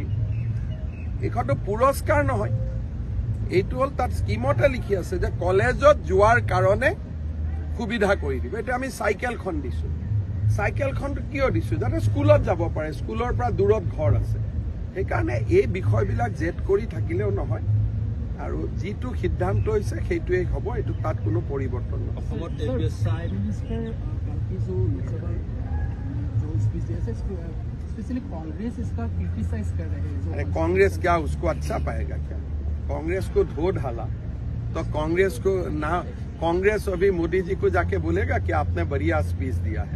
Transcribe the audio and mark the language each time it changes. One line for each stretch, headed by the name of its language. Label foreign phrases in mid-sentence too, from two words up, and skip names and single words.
Assamese: এইখনটো পুৰস্কাৰ নহয়, এইটো হ'ল তাত স্কিমতে লিখি আছে যে কলেজত যোৱাৰ কাৰণে সুবিধা কৰি দিব। এতিয়া আমি চাইকেলখন দিছোঁ, চাইকেলখনটো কিয় দিছোঁ? যাতে স্কুলত যাব পাৰে, স্কুলৰ পৰা দূৰত ঘৰ আছে। সেইকাৰণে এই বিষয়বিলাক জেদ কৰি থাকিলেও নহয়, আৰু যিটো সিদ্ধান্ত হৈছে সেইটোৱেই হ'ব, এইটো তাত কোনো পৰিৱৰ্তন নহয়।
Hindi: कांग्रेस क्या उसको अच्छा पाएगा क्या? कांग्रेस को धो ढाला तो कांग्रेस को ना, कांग्रेस अभी मोदी जी को जाके बोलेगा कि आपने बढ़िया स्पीच दिया है।